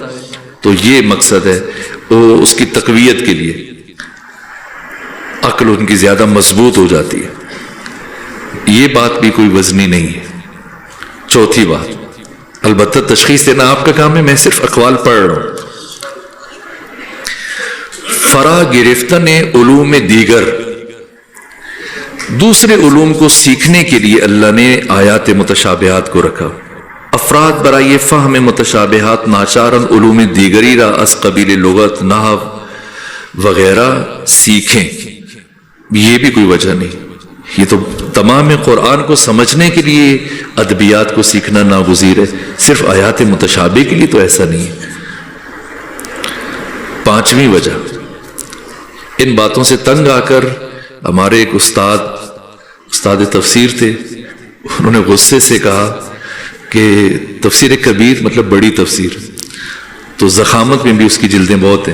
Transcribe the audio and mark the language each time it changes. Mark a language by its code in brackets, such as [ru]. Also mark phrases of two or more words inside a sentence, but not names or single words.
[ur] تو یہ مقصد ہے، وہ اس کی تقویت کے لیے عقل ان کی زیادہ مضبوط ہو جاتی ہے. یہ بات بھی کوئی وزنی نہیں ہے. چوتھی بات، البتہ تشخیص دینا آپ کا کام ہے، میں صرف اقوال پڑھ رہا ہوں. [fa] فرا گرفتن علوم دیگر، [ur] دوسرے علوم کو سیکھنے کے لیے اللہ نے آیات متشابہات کو رکھا. [fa] افراد برائے فہم متشابہات ناچارن علوم دیگری را از قبیل لغت، نحو وغیرہ سیکھیں. [ur] یہ بھی کوئی وجہ نہیں. یہ تو تمام قرآن کو سمجھنے کے لیے ادبیات کو سیکھنا ناگزیر ہے، صرف آیات متشابہ کے لیے تو ایسا نہیں ہے. پانچویں وجہ، ان باتوں سے تنگ آ کر ہمارے ایک استاد تفسیر تھے، انہوں نے غصے سے کہا کہ تفسیر کبیر مطلب بڑی تفسیر، تو ضخامت میں بھی اس کی جلدیں بہت ہیں.